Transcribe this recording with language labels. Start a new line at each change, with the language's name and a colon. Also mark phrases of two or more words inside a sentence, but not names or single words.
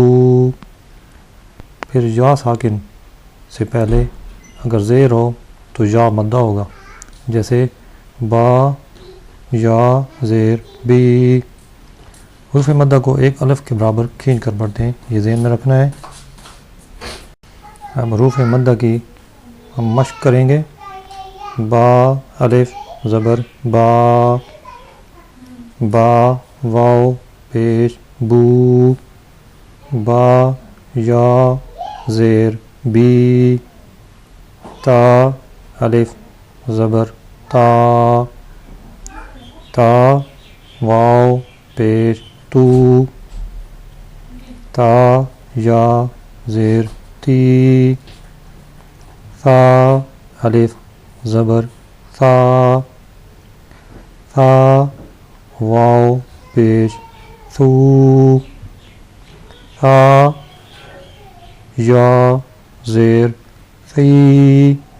Urdu: پھر یا ساکن سے پہلے اگر زیر ہو تو یا مدہ ہوگا، جیسے با یا زیر بی۔ حروف مدہ کو ایک الف کے برابر کھینچ کر پڑھتے ہیں، یہ ذہن میں رکھنا ہے۔ اب حروف مدہ کی ہم مشق کریں گے۔ با الف زبر با، با واو پیش بو، با یا زیر بی، تا الف زبر تا، تا واو پیش تو، تا یا زیر تی، ثا الف زبر ثا، ثا واو پیش ثو، ثا یا زیر ثی۔